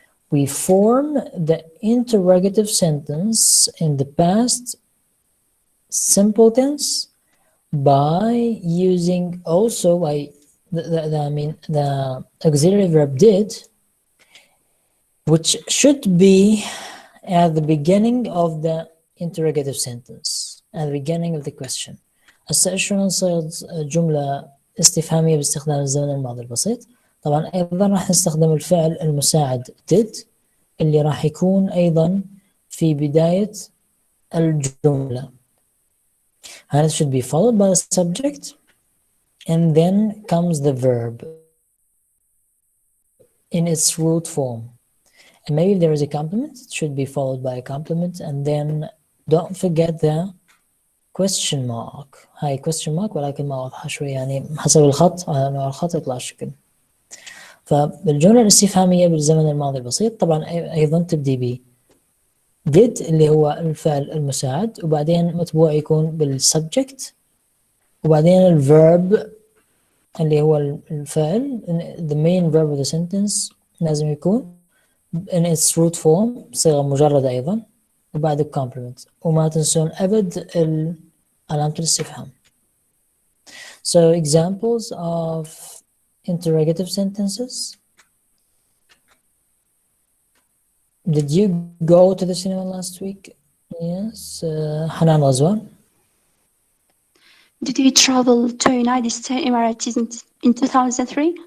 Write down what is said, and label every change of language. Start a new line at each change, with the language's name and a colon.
English: We form the interrogative sentence in the past simple tense by using also the auxiliary verb did, which should be at the beginning of the interrogative sentence, at the beginning of the question.
Arabic: هسه شلون نصيغ جملة استفهامية باستخدام الزمن الماضي البسيط؟ طبعا أيضا راح نستخدم الفعل المساعد did اللي راح يكون أيضا في بداية الجملة.
English: And it should be followed by the subject and then comes the verb in its root form. And maybe if there is a complement, it should be followed by a complement, and then don't forget the question mark.
Arabic: هاي question mark ولكن ما واضحة شوي يعني حسب الخط على نوع الخط يطلع الشكل. فالجملة الاستفهامية بالزمن الماضي البسيط طبعا أيضا تبدي ب did اللي هو الفعل المساعد وبعدين متبوع يكون بالسبجكت وبعدين الverb اللي هو الفعل
English: the main verb of the sentence
Arabic: لازم يكون
English: in its root form
Arabic: صيغة مجردة أيضا وبعد complement وما تنسون أبد علامة الاستفهام.
English: So examples of interrogative sentences. Did you go to the cinema last week? Yes. Hanan Razwan. Did you travel to United States Emirates in 2003?